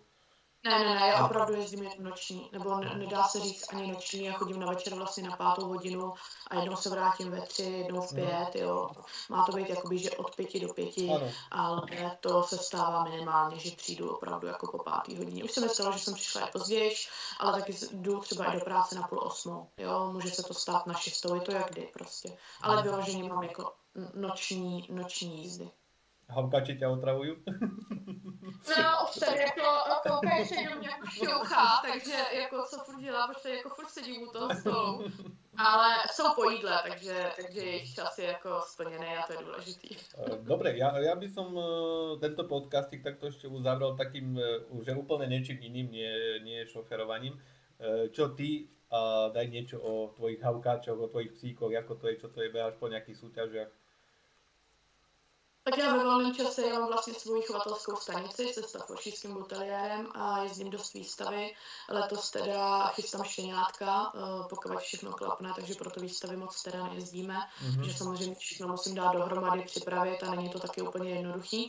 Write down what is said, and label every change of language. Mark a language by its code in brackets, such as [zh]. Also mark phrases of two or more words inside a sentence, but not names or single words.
[cs] Ne, já opravdu jezdím jen noční, nebo nedá se říct ani noční, já chodím na večer vlastně na 5. hodinu a jednou se vrátím ve 3, jednou v 5, jo. Má to být jakoby, že od 5 do 5, ale to se stává minimálně, že přijdu opravdu jako po 5. hodině. Už se mi stalo, že jsem přišla i později, ale taky jdu třeba i do práce na 7:30, jo. Může se to stát na 6, je to jak kdy prostě. Ale vyloženě mám jako noční jízdy. [sk] Havkači ťa otravujú? [cs] No, už tady jako koukají se do mě jako šťouchá, takže jako co furt dělá, protože jako furt sedím u toho stolu. Ale jsou po jídle, takže jejich čas je jako splněný a to je důležitý. [sk] Dobre, ja by som tento podcastik takto ešte uzavrel takým, že úplne niečím iným, nie šoferovaním. Čo ty, daj niečo o tvojich havkáčoch, o tvojich psíkoch, ako to je, čo to je, beháš po nejakých súťažiach? [cs] Tak já ve volném čase mám vlastně svou chovatelskou stanici se staffordshireským bulteriérem a jezdím dost výstavy. Letos teda chystám štěňátka, pokud všechno klapne, takže proto výstavy moc teda nejezdíme. Že samozřejmě všechno musím dát dohromady, připravit a není to taky úplně jednoduchý.